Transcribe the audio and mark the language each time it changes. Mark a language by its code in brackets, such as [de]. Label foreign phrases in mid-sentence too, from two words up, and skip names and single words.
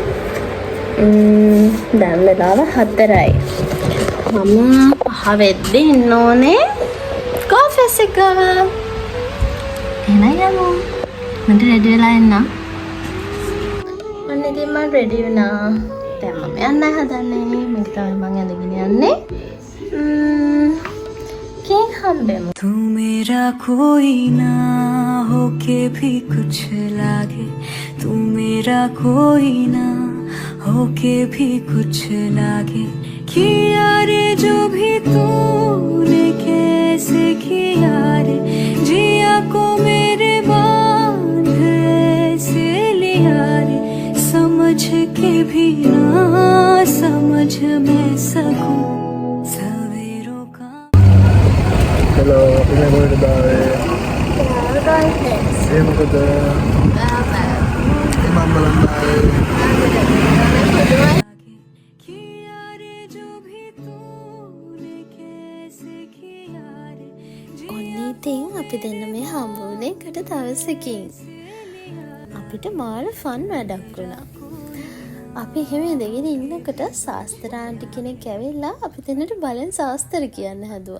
[si] දැන් වෙලාව 4යි. මම 5 වෙද්දී ඉන්න ඕනේ කොෆස් එක. එන යමු. මට රෙඩි වෙලා එන්න. අන්න ඉතින් මම රෙඩි වුණා. දැන් මම යන්න හදන්නේ. මේක තමයි මම ඇඳගෙන යන්නේ. [hi] तू मेरा कोई ना होके भी कुछ लागे, तू मेरा कोई ना होके भी कुछ लागे, किया रे जो भी तूने कैसे किया रे, जिया को मेरे बांध ऐसे लिया रे, समझ के भी ना समझ मैं सकूं. [id] Hello, ini mau ke daerah. Ini mau ke daerah. Imam Belandai. [si] ඔන්න ඉතින් අපි දෙන්න මේ හම්බ වුණේ එකට දවසකින්. අපිට මාර ෆන් වැඩක් වුණා. අපි එහෙම ඉඳගෙන ඉන්නකොට ශාස්ත්‍ර ආන්ටි කෙනෙක් ඇවිල්ලා අපි දෙන්නට බලෙන් ශාස්ත්‍ර කියන්න හැදුවා.